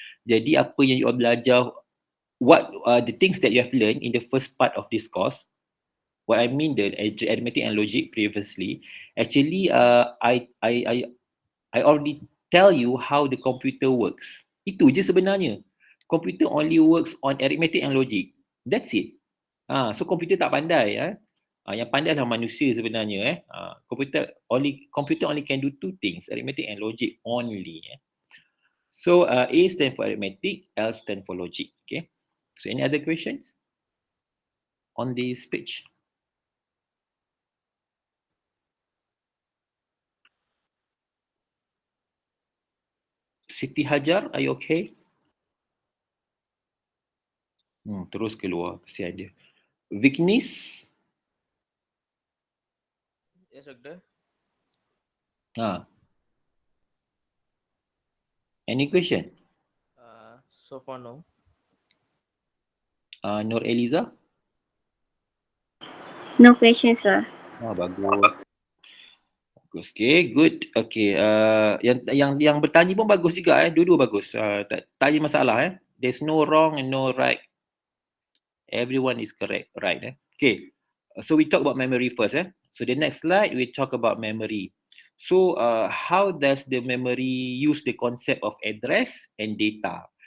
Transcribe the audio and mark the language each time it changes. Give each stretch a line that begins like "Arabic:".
Malay: Jadi apa yang you all belajar,
English: what the things that you have learned in the first part of this course, what I mean the arithmetic and logic previously, actually I already tell you how the computer works.
Malay: Itu je sebenarnya.
English: Computer only works on arithmetic and logic. That's it. So computer
Malay: tak pandai. Yang pandai adalah manusia sebenarnya.
English: Computer only can do 2 things, arithmetic and logic only. So A stand for arithmetic, L stand for logic. Okay. So any other questions on this page? Siti Hajar, are you okay?
Malay: Terus keluar, kesian dia. Vignis?
English: Yes, Doctor. Any question? So far, no. Nur Eliza? No question, sir.
Malay: Bagus.
English: Okay, good.
Malay: Okay, yang bertanya pun bagus juga. Dua-dua bagus. Tak ada masalah.
English: There's no wrong and no right. Everyone is correct, right? Okay, so we talk about memory first. So the next slide, we talk about memory. So how does the memory use the concept of address and data?